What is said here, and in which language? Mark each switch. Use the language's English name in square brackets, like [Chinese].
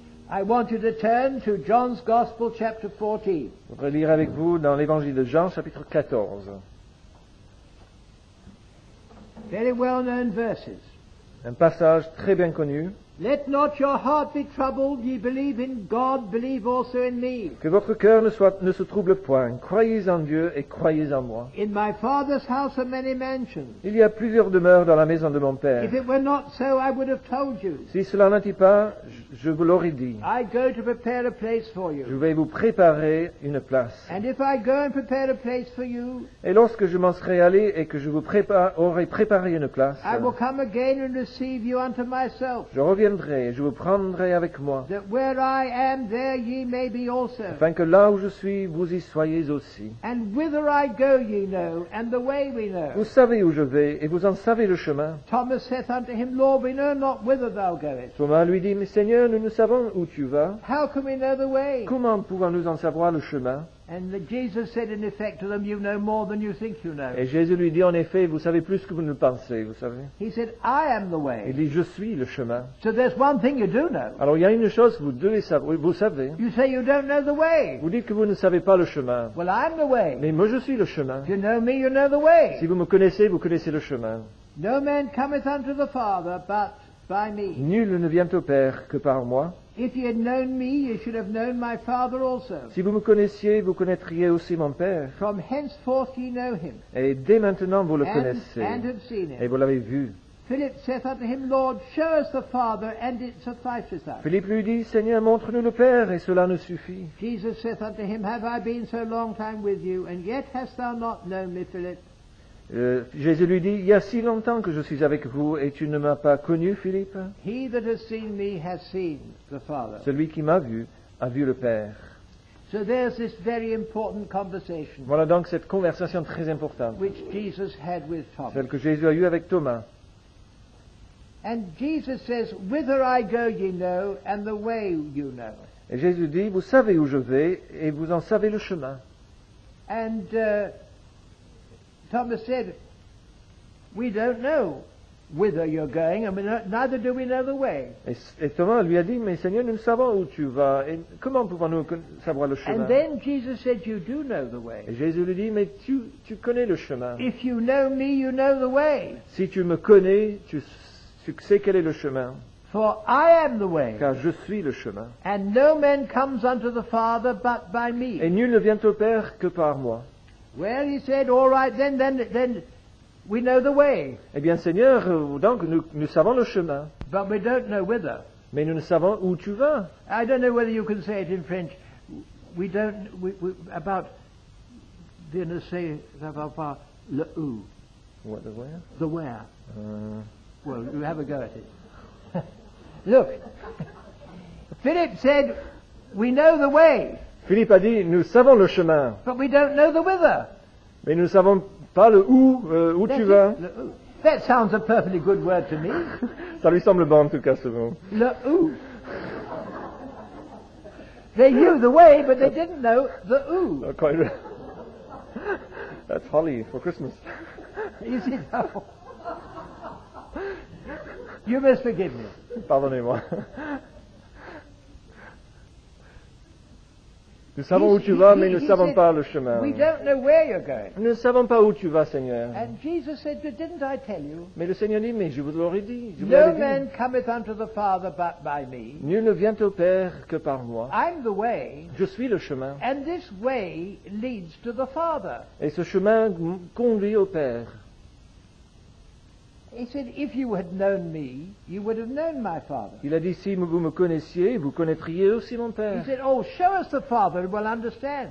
[English] I want you to turn to John's Gospel, chapter 14. [French] Je voudrais lire avec vous dans l'évangile de Jean, chapitre 14. [English] Very well-known verses. [French] Un passage très bien connu. [English] Let not your heart be troubled. Ye believe in God, believe also in me. [French] Que votre cœur ne se trouble point. Croyez en Dieu et croyez en moi. [English] In my Father's house are many mansions. [French] Il y a plusieurs demeures dans la maison de mon Père. [English] If it were not so, I would have told you. [French] Si cela n'était pas, je vous l'aurais dit. [English] I go to prepare a place for [French] Je [English] you. [French] vais vous préparer une place. [English] And if I go and prepare a place for you, [French] Et lorsque je m'en serai allé et que je vous aurai préparé une place, [English] I will come again and receive you unto myself, [French] je reviendrai et je vous prendrai avec moi, [English] that where I am, there ye may be also. [French] afin que là où je suis, vous y soyez aussi. [English] And whither I go ye know, and the way we know. [French] Vous savez où je vais et vous en savez le chemin. [English] Thomas saith unto him, Lord, we know not whither thou goest. [French] Thomas lui dit, mais Seigneur, nous ne savons où tu vas. [English] How can we know the way? [French] Comment pouvons-nous en savoir le chemin? [English] And Jesus said in effect to them, you know more than you think you know. [French] Et Jésus lui dit, en effet, vous savez plus que vous ne le pensez, vous savez. [English] He said, I am the [French] Il [English] way. [French] dit, je suis le chemin. [English] So there's one thing you do know. [French] Alors il y a une chose que vous devez savoir, vous savez. [English] You say you don't know the way. [French] Vous dites que vous ne savez pas le chemin. [English] Well, I'm the way. [French] Mais moi je suis le chemin. [English] If you know me, you know the way. [French] Si vous me connaissez, vous connaissez le chemin. [English] No man cometh unto the Father but by me. [French] Nul ne vient au Père que par moi. [English] If ye had known me, ye should have known my Father also. [French] Si vous me connaissiez, vous connaîtriez aussi mon Père. [English] From henceforth ye know him, [French] Et dès maintenant vous le [English] and [French] connaissez. [English] have seen [French] Et [English] him. [French] vous l'avez vu. [English] Philip saith unto him, Lord, show us the Father, and it sufficeth us. [French] Philippe lui dit, Seigneur, montre-nous le Père, et cela nous suffit. [English] Jesus saith unto him, Have I been so long time with you, and yet hast thou not known me, Philip? [French] Jésus lui dit, il y a si longtemps que je suis avec vous, et tu ne m'as pas connu, Philippe? [English] He that has seen me has seen the Father. [French] Celui qui m'a vu a vu le Père. [English] So there's this very important conversation [French] Voilà donc cette conversation très importante, [English] which Jesus had with [French] celle [English] Thomas. [French] que Jésus a eue avec Thomas. [English] And Jesus says, "Whither I go ye know, and the way you know." [French] Et Jésus dit, vous savez où je vais et vous en savez le chemin. [English] And Thomas said, "We don't know whither you're going, and neither do we know the way." [French] Et Thomas lui a dit, mais Seigneur, nous savons où tu vas. Et comment pouvons-nous savoir le chemin? [English] And then Jesus said, "You do know the way. [French] Et Jésus lui dit, mais tu connais le chemin. [English] If you know me, you know the way. [French] Si tu me connais, tu sais quel est le chemin. [English] For I am the way, [French] Car je suis le chemin. [English] and no man comes unto the Father but by me." [French] Et nul ne vient au Père que par moi. [English] Well, he said, "All right, then we know the way, [French] Eh bien, Seigneur, donc nous savons le chemin, [English] but we don't know whither." [French] mais nous ne savons où tu vas. [English] I don't know whether you can say it in French. We about didn't say about le où, What, the where? the where. Euh, Well, you have a go at it. Look, Philip said, "We know the way, [French] Philippe a dit, nous savons le chemin, [English] but we don't know the whither." [French] mais nous ne savons pas le où [English] That's [French] tu [English] it, [French] vas. le où. [English] That sounds a perfectly good word to me. [French] Ça lui semble bon en tout cas ce mot. Le où. [English] They knew the way, but they didn't know the où. Quite. That's holly for Christmas. You see now? You must forgive me. [French] Pardonnez-moi. Nous savons où tu vas, mais nous ne savons [English] said, [French] pas le chemin. [English] "We don't know where you're going." [French] Nous ne savons pas où tu vas, Seigneur. [English] And Jesus said, "But didn't I tell you? [French] Mais le Seigneur dit, mais je vous l'aurais dit. Je vous [English] No [French] l'avais [English] man [French] dit. [English] cometh unto the Father but by me. [French] Nul ne vient au Père que par moi. [English] I'm the way, [French] Je suis le chemin. [English] and this way leads to the Father." [French] Et ce chemin conduit au Père. [English] He said, "If you had known me, you would have known my Father." [French] Il a dit, si vous me connaissiez, vous connaîtriez aussi mon [English] He [French] Père. [English] said, "Oh, show us the Father and we'll understand."